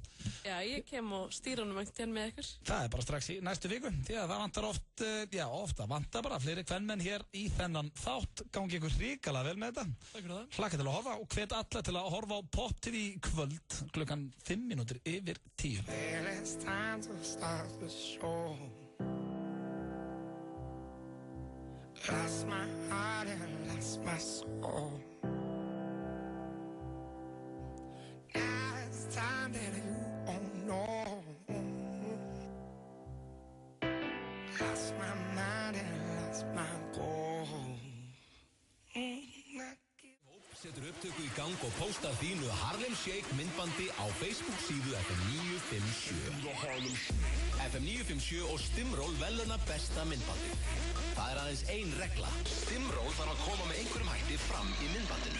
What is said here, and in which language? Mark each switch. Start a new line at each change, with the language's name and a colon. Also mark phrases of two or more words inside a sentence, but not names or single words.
Icelandic: Já, ég kem og stýra honum ekkert með ykkur. Það er bara strax í næstu viku, því að það vantar ofta vantar bara fleiri kvenmenn hér í þennan þátt, gangi ykkur hrikalega vel með þetta. Takk fyrir það. Hlakka til að horfa og hvet alla til að horfa á Pop TV kvöld klukkan 5 mínútur yfir 10.
English: Lost my heart and lost my soul. Now it's time that you don't know. Lost my mind and lost my goal.
Icelandic: Setur upptöku í gang og postar þínu Harlem Shake myndbandi á Facebook síðu FM 957. FM 957 og Stimról veluna besta myndbandi. Það er aðeins ein regla. Stimról þarf að koma með einhverjum hætti fram í myndbandinu.